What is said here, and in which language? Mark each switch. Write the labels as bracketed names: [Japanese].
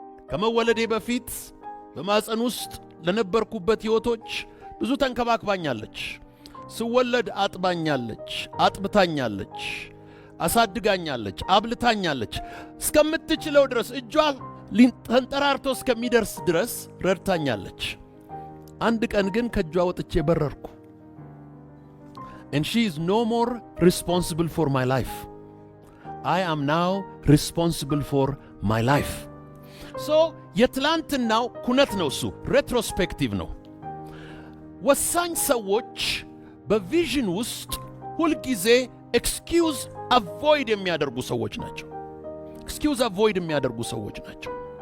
[Amharic] ከመወለዴ በፊት በማፀን ውስጥ ለነበርኩበት ሕይወቶች ብዙ ተንከባክባኛለች። ስወለድ አጥባኛለች፣ አጥብታኛለች፣ አሳድጋኛለች፣ አብልታኛለች። እስከምትችለው ድረስ እጇ ተንጠራርቶ እስከሚደርስ ድረስ ረድታኛለች። አንድ ቀን ግን ከእጇ ወጥቼ በረርኩ። [English] and she is no more responsible for my life. I am now responsible for my life. [Amharic] so የትላንትናው ኩነት ነው፣ እሱ ሬትሮስፔክቲቭ ነው። ወሳኝ ሰዎች በቪዥን ውስጥ ሁልጊዜ ኤክስኪውዝ አቮይድ የሚያደርጉ ሰዎች ናቸው። ኤክስኪውዝ አቮይድ የሚያደርጉ ሰዎች ናቸው።